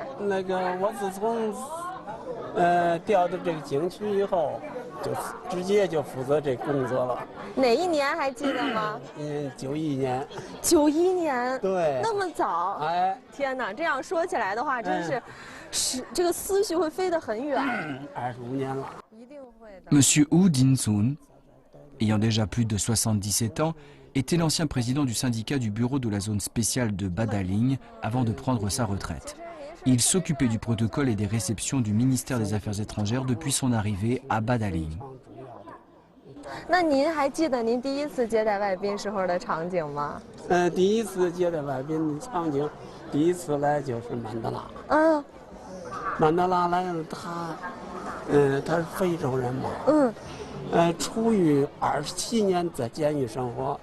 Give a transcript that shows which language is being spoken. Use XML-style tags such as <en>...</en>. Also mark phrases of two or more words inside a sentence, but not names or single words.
<zh>那个我自从调到这个景区以后，就直接就负责这工作了。哪一年还记得吗？91年。 91年。对。那么早？哎，天哪！这样说起来的话，真是，这个思绪会飞得很远。 25年了。一定会的。</zh> <fr>Monsieur Hu Dinsun, ayant déjà plus de 77 ans, était l'ancien président du syndicat du bureau de la zone spéciale de Badaling avant de prendre sa retraite. Il s'occupait du protocole et des réceptions du ministère des Affaires étrangères depuis son arrivée à Badaling.</fr> <zh>那您还记得您第一次接待外宾时候的场景吗？第一次接待外宾的场景，第一次来就是曼德拉。曼德拉来了，他是非洲人嘛。出狱27年在监狱生活。</zh>